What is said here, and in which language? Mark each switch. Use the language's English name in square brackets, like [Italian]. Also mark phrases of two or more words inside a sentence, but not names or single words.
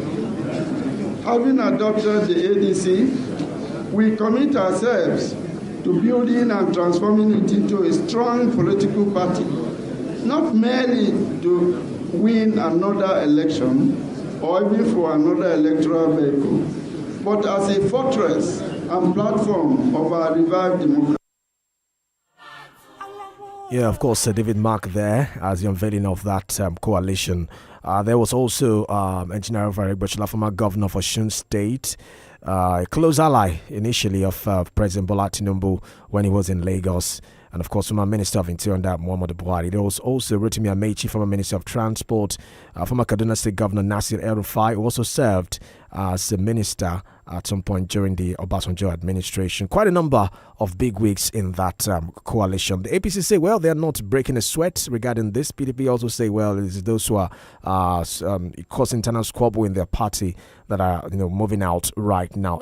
[English] Having adopted the ADC, we commit ourselves to building and transforming it into a strong political party, not merely to win another election or even for another electoral vehicle, but as a fortress and platform of our revived democracy. Yeah, of course, David Mark there as the unveiling of that coalition There was also Engineer Varek Bachelor, former governor for Osun State, a close ally initially of President Bola Tinubu when he was in Lagos. And of course, former Minister of Interior, Muhammadu Buhari. There was also Rotimi Amechi, former Minister of Transport, former Kaduna State Governor Nasir El-Rufai, who also served as a minister at some point during the Obasanjo administration. Quite a number of big wigs in that coalition. The APC say, well, they're not breaking a sweat regarding this. PDP also say, well, it's those who are causing internal squabble in their party that are moving out right now.